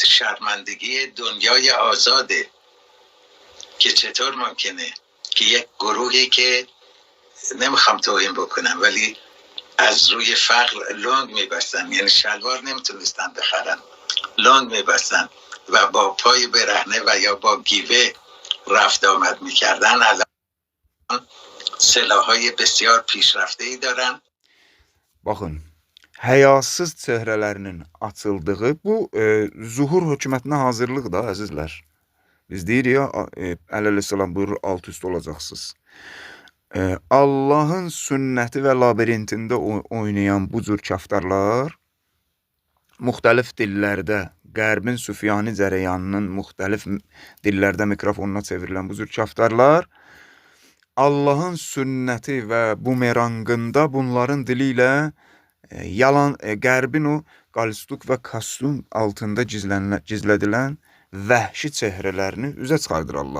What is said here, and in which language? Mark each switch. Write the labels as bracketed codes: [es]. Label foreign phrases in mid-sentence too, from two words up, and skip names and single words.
[fa] شرمندگی دنیای آزاده که چطور ممکنه که یک گروهی که نمیخوام توهین بکنم ولی از روی فقر لنگ میبستن، یعنی شلوار نمیتونستن بخرن، لنگ میبستن و با پای برهنه و یا با گیوه رفت آمد میکردن، الان سلاحهای بسیار پیشرفته‌ای دارن. [az] Baxın, həyasız çöhrələrinin açıldığı bu zuhur hökumətinə hazırlıq da əzizlər. Biz deyirik ya, əleyhissalam buyurur, alt üst olacaqsınız. Allahın sünnəti və labirintində oynayan bu cür kaftarlar müxtəlif dillərdə, qərbin Süfyani cərəyanının müxtəlif dillərdə mikrofonuna çevrilən bu cür kaftarlar Allahın sünnəti və bumerangında bunların dili ilə yalan, qərbin o qalstuk və kostyum altında gizlədilən vəhşi çöhrələrini üzə çıxardır Allah.